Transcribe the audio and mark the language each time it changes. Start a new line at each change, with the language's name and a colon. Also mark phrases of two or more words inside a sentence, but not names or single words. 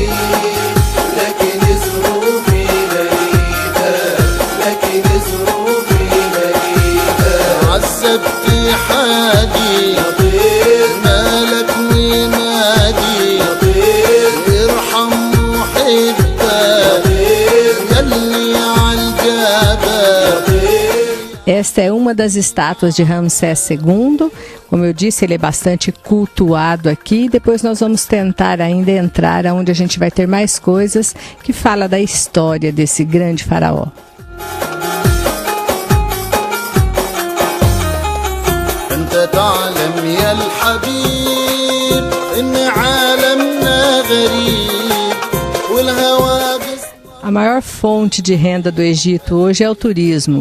Arabic: لكن ظروفي غريبة لكن ظروفي غريبة. عذبت حالي مالك ونادي ارحم محبك يلي عالجبل.
Portuguese: Esta é uma das estátuas de Ramsés II, Como eu disse, ele é bastante cultuado aqui. Depois nós vamos tentar ainda entrar onde a gente vai ter mais coisas que fala da história desse grande faraó. A maior fonte de renda do Egito hoje é o turismo.